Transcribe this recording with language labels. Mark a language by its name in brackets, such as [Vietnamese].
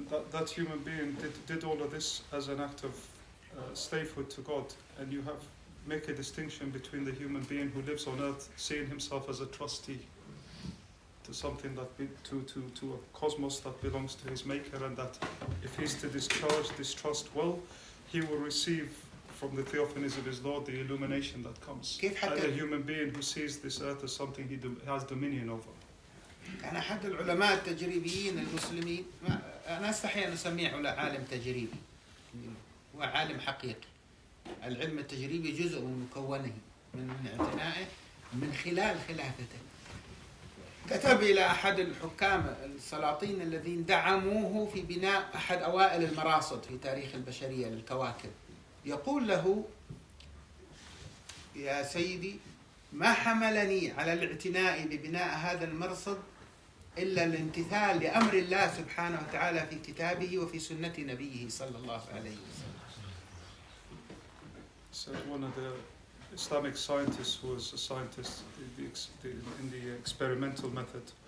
[English] That human being did all of this as an act of slavehood to God, and you make a distinction between the human being who lives on earth, seeing himself as a trustee to something to a cosmos that belongs to his maker, and that if he's to discharge this trust well, he will receive from the theophanies of his Lord the illumination that comes. And a human being who sees this earth as something he has dominion over. [Arabic] كان أحد العلماء التجريبيين المسلمين، أنا أستحي أن أسميه عالم تجريبي، هو عالم حقيقي. العلم التجريبي جزء من مكونه، من اعتنائه من خلال خلافته. كتب إلى أحد الحكام السلاطين الذين دعموه في بناء أحد أوائل المراصد في تاريخ البشرية للكواكب، يقول له: يا سيدي، ما حملني على الاعتناء ببناء هذا المرصد إلا الامتثال لأمر الله سبحانه وتعالى في كتابه وفي سنة نبيه صلى الله عليه وسلم. [English] So one of the Islamic scientists who was a scientist in the experimental method.